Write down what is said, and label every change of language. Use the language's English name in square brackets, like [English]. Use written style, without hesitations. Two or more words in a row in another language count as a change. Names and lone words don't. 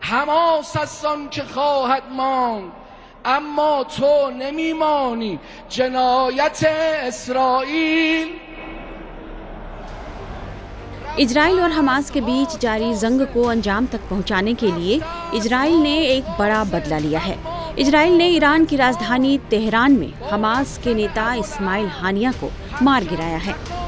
[Persian] حماس است آن که خواهد ماند اما تو نمیمانی جنایت اسرائیل. [Hindi] इजराइल और हमास के बीच जारी जंग को अंजाम तक पहुंचाने के लिए इजराइल ने एक बड़ा बदला लिया है। इजराइल ने ईरान की राजधानी तेहरान में हमास के नेता इस्माइल हानिया को मार गिराया है।